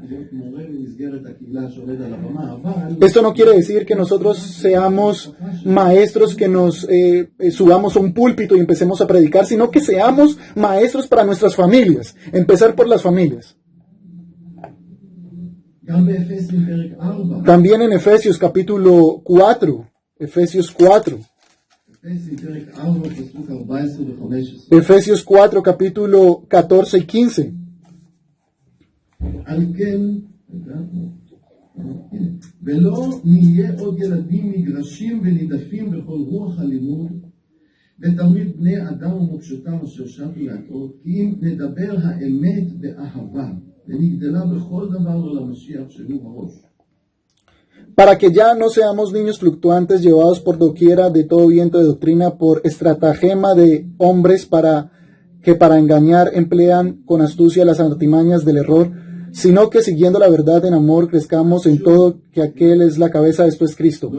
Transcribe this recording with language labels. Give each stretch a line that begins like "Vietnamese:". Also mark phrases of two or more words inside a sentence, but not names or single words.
Spanish: Esto no quiere decir que nosotros seamos maestros, que nos subamos a un púlpito y empecemos a predicar, sino que seamos maestros para nuestras familias, empezar por las familias. También en Efesios capítulo 4, Efesios 4. Efesios 4, capítulo 14 y 15.
Hebrew: ולא נהיה עוד ילדים מגרשים ונידפים בכל רוח הלימוד ותמיד בני אדם ומוקשותם אשר שבו להטעות, כי אם נדבר האמת באהבה ונגדלה בכל דבר למשיח שהוא הראש.
Spanish: Para que ya no seamos niños fluctuantes llevados por doquiera de todo viento de doctrina por estratagema de hombres que para engañar emplean con astucia las artimañas del error, sino que siguiendo la verdad en amor crezcamos en todo, que aquel es la cabeza, esto es Cristo.